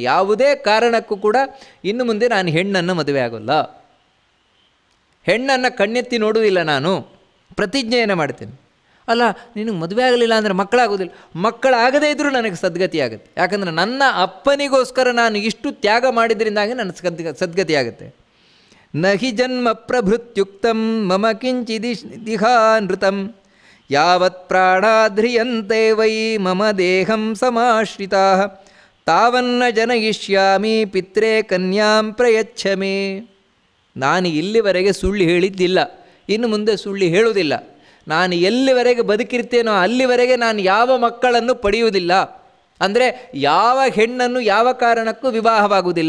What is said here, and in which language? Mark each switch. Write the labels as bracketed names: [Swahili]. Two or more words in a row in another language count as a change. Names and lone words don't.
[Kannada] ಯಾವುದೇ ಕಾರಣಕ್ಕೂ ಕೂಡ ಇನ್ನು ಮುಂದೆ ನಾನು ಹೆಣ್ಣನ್ನು ಮದುವೆ ಆಗೋಲ್ಲ, ಹೆಣ್ಣನ್ನು ಕಣ್ಣೆತ್ತಿ ನೋಡುವುದಿಲ್ಲ, ನಾನು ಪ್ರತಿಜ್ಞೆಯನ್ನು ಮಾಡ್ತೇನೆ. ಅಲ್ಲ, ನಿನಗೆ ಮದುವೆ ಆಗಲಿಲ್ಲ ಅಂದರೆ ಮಕ್ಕಳಾಗೋದಿಲ್ಲ, ಮಕ್ಕಳಾಗದೇ ಇದ್ದರೂ ನನಗೆ ಸದ್ಗತಿ ಆಗುತ್ತೆ. ಯಾಕಂದರೆ ನನ್ನ ಅಪ್ಪನಿಗೋಸ್ಕರ ನಾನು ಇಷ್ಟು ತ್ಯಾಗ ಮಾಡಿದ್ರಿಂದಾಗಿ ನನ್ನ ಸದ್ಗತಿ ಆಗುತ್ತೆ. [Sanskrit] ನಹಿ ಜನ್ಮ ಪ್ರಭೃತ್ಯುಕ್ತಂ ಮಮ ಕಿಂಚಿದಿಹಾನೃತಂ ಯಾವತ್ ಪ್ರಾಣಾಧ್ರಿಯಂತೆ ವೈ ಮಮ ದೇಹಂ ಸಮಾಶ್ರಿತಾ ತಾವನ್ನ ಜನಯಿಷ್ಯಾಮಿ ಪಿತ್ರೇ ಕನ್ಯಾಂ ಪ್ರಯಚ್ಛ ಮೇ. [Kannada] ನಾನು ಇಲ್ಲಿವರೆಗೆ ಸುಳ್ಳು ಹೇಳಿದ್ದಿಲ್ಲ, ಇನ್ನು ಮುಂದೆ ಸುಳ್ಳು ಹೇಳುವುದಿಲ್ಲ. ನಾನು ಎಲ್ಲಿವರೆಗೆ ಬದುಕಿರ್ತೇನೋ ಅಲ್ಲಿವರೆಗೆ ನಾನು ಯಾವ ಮಕ್ಕಳನ್ನು ಪಡೆಯುವುದಿಲ್ಲ, ಅಂದರೆ ಯಾವ ಹೆಣ್ಣನ್ನು ಯಾವ ಕಾರಣಕ್ಕೂ ವಿವಾಹವಾಗುವುದಿಲ್ಲ.